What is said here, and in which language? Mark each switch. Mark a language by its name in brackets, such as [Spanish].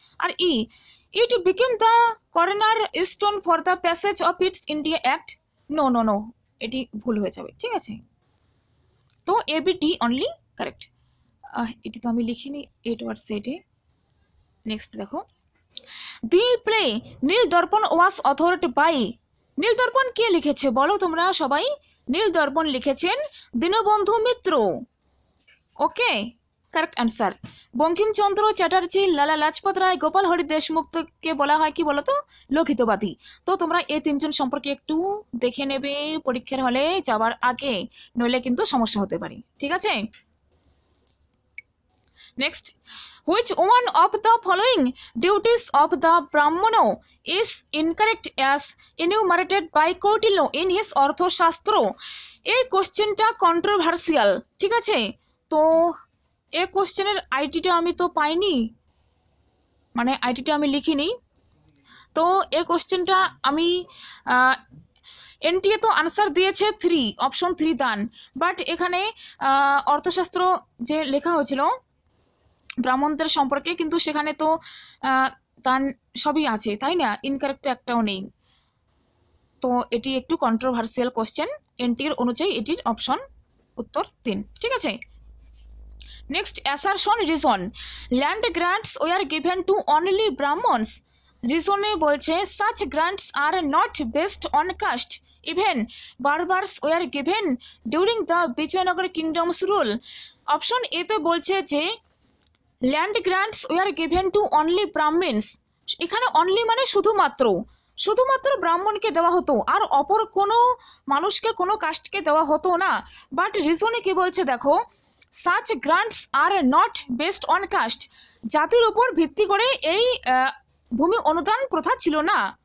[Bangla] আর E, [English] it became the cornerstone for the passage of its India Act. [Bangla] No, এটি ভুল হয়ে যাবে, ঠিক আছে। তো এ, বি, ডি অনলি কারেক্ট। এটি তো আমি লিখিনি, এ টুয়ার্ডস সেটে। নেক্সট দেখো, দি play Neil Darpan was অথর্ড by, নীল দর্পণ কে লিখেছে বলো তোমরা সবাই? নীল দর্পণ লিখেছেন দীনবন্ধু মিত্র। ওকে, কারেক্ট অ্যান্সার। বঙ্কিমচন্দ্র চ্যাটার্জি, লালা লাজপত রায়, গোপাল হরি দেশমুখকে বলা হয় কি বলতো? লোকিতবাদী। তো তোমরা এই তিনজন সম্পর্কে একটু দেখে নেবে পরীক্ষার হলে যাওয়ার আগে, নইলে কিন্তু সমস্যা হতে পারে, ঠিক আছে। [English] Next, which one of the following duties of the brahmano is incorrect as enumerated by Kautilya in his Arthashastra? [Bangla] এই কোশ্চেনটা কন্ট্রোভার্সিয়াল, ঠিক আছে। তো এই কোশ্চেনের আইটিটা আমি তো পাইনি, মানে আইটিটা আমি লিখিনি। তো এই কোশ্চেনটা আমি এনটিএ তো আনসার দিয়েছে 3, অপশন 3 দান, বাট এখানে অর্থশাস্ত্র যে লেখা হয়েছিল ব্রাহ্মণদের সম্পর্কে, কিন্তু সেখানে তো দান সবই আছে, তাই না? ইনকারেক্ট একটাও নেই। তো এটি একটু কন্ট্রোভার্সিয়াল কোশ্চেন, এনটিএর অনুযায়ী এটির অপশন উত্তর 3, ঠিক আছে। Next, assertion reason, land grants were given to only Brahmin's. রিজনে বলছে [English] such grants are not based on caste, even Barbars were given during the Vijayanagar kingdom's rule. [Bangla] Option A তে বলছে যে land grants were given to only Brahmin's, এখানে only মানে শুধুমাত্র ব্রাহ্মণকে দেওয়া হতো, আর অপর কোনো মানুষকে কোনো কাস্টকে দেওয়া হতো না। বাট রিজনে কি বলছে দেখো, [English] such grants are not based on caste, [Bangla] জাতির উপর ভিত্তি করে এই ভূমি অনুদান প্রথা ছিল না।